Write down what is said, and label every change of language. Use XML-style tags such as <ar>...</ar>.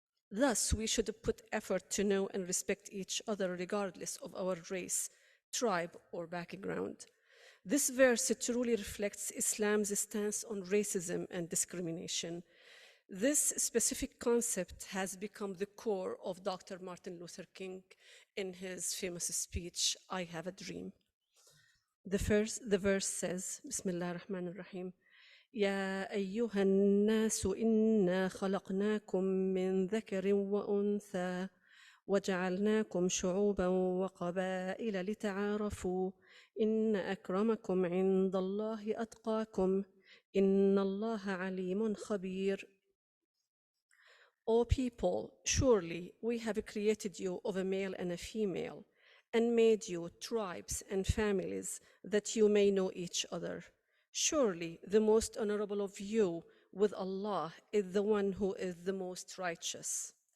<en>Thus, we should put effort to know and respect each other regardless of our race, tribe, or background. This verse truly reflects Islam's stance on racism and discrimination. This specific concept has become the core of Dr. Martin Luther King in his famous speech, I Have a Dream. The verse says,</en> <ar>Bismillah ar-Rahman ar-Rahim, يا أيها الناس إنا خلقناكم من ذكر وأنثى وجعلناكم شعوبا وقبائل لتعارفوا إن أكرمكم عند الله أتقاكم إن الله عليم خبير.</ar> <en>O people, surely we have created you of a male and a female and made you tribes and families that you may know each other. Surely the most honorable of you with Allah is the one who is the most righteous.</en>